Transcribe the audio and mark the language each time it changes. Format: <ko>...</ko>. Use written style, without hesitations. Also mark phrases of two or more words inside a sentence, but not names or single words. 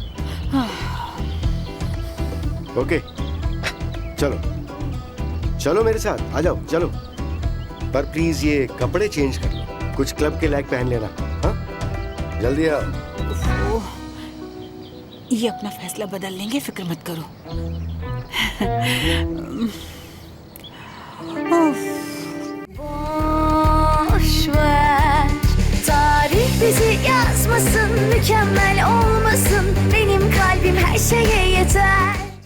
<hi>ओके, चलो चलो मेरे साथ आ जाओ, चलो। पर प्लीज ये कपड़े चेंज कर लो, कुछ क्लब के लायक पहन लेना। हाँ, जल्दी आओ। ओह, ये अपना फैसला बदल लेंगे, फिक्र मत करो।</hi> <tr>Boş ver, tarih bizi yazmasın, mükemmel olmasın. Benim kalbim her şeye yeter.</tr>